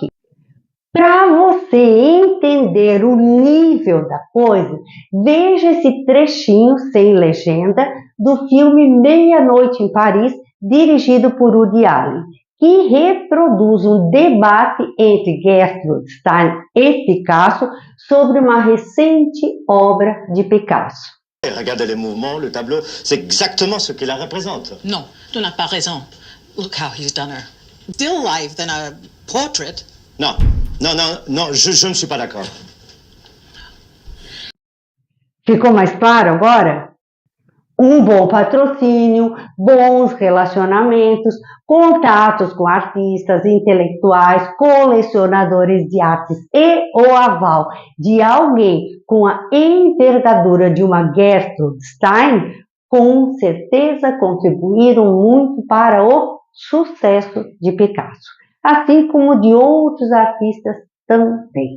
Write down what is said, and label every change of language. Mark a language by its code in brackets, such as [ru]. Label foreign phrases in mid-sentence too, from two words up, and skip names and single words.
[pt] Para você entender o nível da coisa, veja esse trechinho sem legenda do filme Meia-Noite em Paris, dirigido por Woody Allen, que reproduz um debate entre Gertrude Stein e Picasso sobre uma recente obra de Picasso. [fr] Regardez les mouvements, le tableau, c'est exactement ce qu'il la représente. Non, tu n'as pas raison. [en] Look how he's done her. Still life than a portrait. [fr] Non, je ne suis pas d'accord. [pt] Ficou mais claro agora? Um bom patrocínio, bons relacionamentos, contatos com artistas, intelectuais, colecionadores de artes e o aval de alguém com a envergadura de uma Gertrude Stein, com certeza contribuíram muito para o sucesso de Picasso, assim como de outros artistas também.